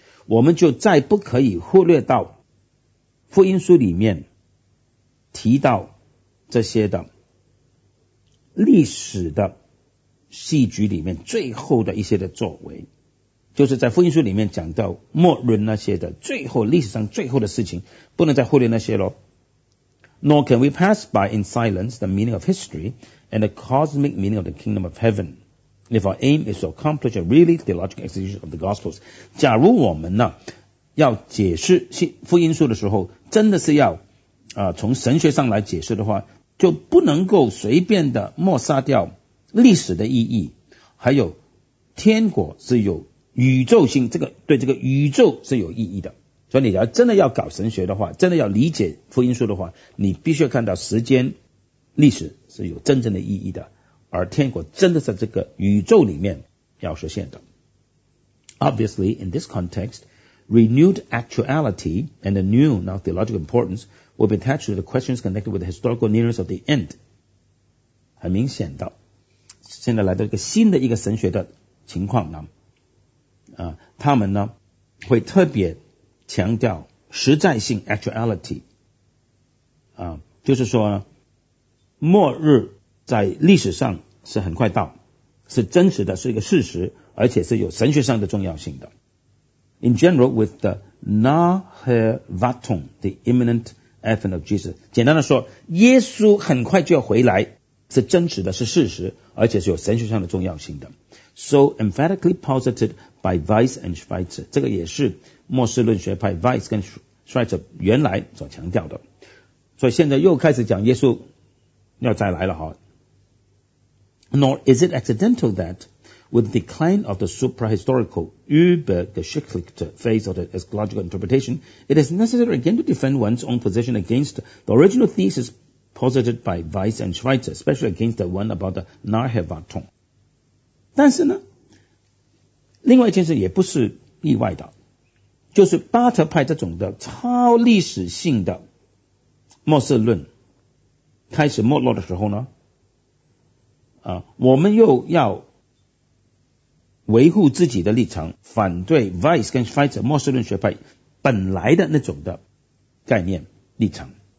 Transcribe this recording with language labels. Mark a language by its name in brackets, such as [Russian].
[Chinese] 我们就再不可以忽略到福音书里面提到这些的历史的戏剧里面最后的一些的作为，就是在福音书里面讲到末日那些的最后历史上最后的事情，不能再忽略那些咯。 [English] Nor can we pass by in silence the meaning of history and the cosmic meaning of the kingdom of heaven. If our aim is to accomplish a really theological exposition of the Gospels， [Chinese] 假如我们呢要解释福音书的时候，真的是要从神学上来解释的话，就不能够随便的抹杀掉历史的意义，还有天国是有宇宙性，这个对这个宇宙是有意义的。所以你要真的要搞神学的话，真的要理解福音书的话，你必须要看到时间、历史是有真正的意义的。而天国真的是这个宇宙里面要实现的。 [English] Obviously in this context renewed actuality and a new now theological importance will be attached to the questions connected with the historical nearness of the end。 [Chinese] 很明显的现在来到一个新的一个神学的情况呢，他们呢会特别强调实在性 actuality， 就是说末日在历史上是很快到，是真实的，是一个事实，而且是有神学上的重要性的。 [English] In general, with the nahevatum, the imminent advent of Jesus， [Chinese] 简单的说，耶稣很快就要回来，是真实的，是事实，而且是有神学上的重要性的。 [English] So emphatically posited by Weiss and Schweitzer， [Chinese] 这个也是末世论学派 Weiss 跟 Schweitzer 原来所强调的。所以现在又开始讲耶稣要再来了哈。 [English] Nor is it accidental that with the decline of the suprahistorical übergeschichtliche phase of the eschatological interpretation, it is necessary again to defend one's own position against the original thesis posited by Weiss and Schweitzer, especially against the one about the Nahevatum. [Chinese] 但是呢，另外一件事也不是意外的，就是巴特派这种的超历史性的末世论开始没落的时候呢，我们又要维护自己的立场，反对 Weiss 跟 Schweitzer 末世论学派本来的那种的概念立场。